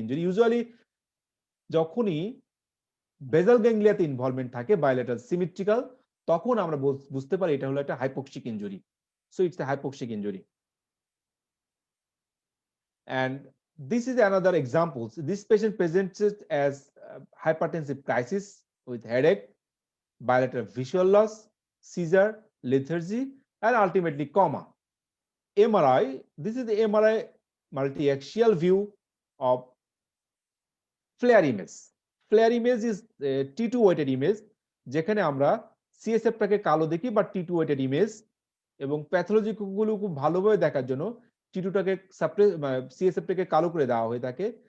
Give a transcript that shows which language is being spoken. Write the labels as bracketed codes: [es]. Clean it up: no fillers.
[bn] Usually যখনই বেজাল গ্যাংলিয়াতে involvement থাকে বায়োলেটারাল সিমেট্রিক্যাল, তখন আমরা বুঝতে পারি এটা হলো একটা hypoxic injury. [en] So it's a hypoxic injury. And this is another example. This patient presented as hypertensive crisis with headache, bilateral visual loss, seizure, lethargy, and ultimately coma. MRI, this is the MRI multi-axial view of flare image. Flare image is a T2 weighted image, [bn] যেখানে আমরা CSF-টাকে কালো দেখি বা T2 weighted image, এবং pathology গুলো খুব ভালোভাবে দেখার জন্য T2-টাকে CSF-টাকে কালো করে দেওয়া হয়ে থাকে।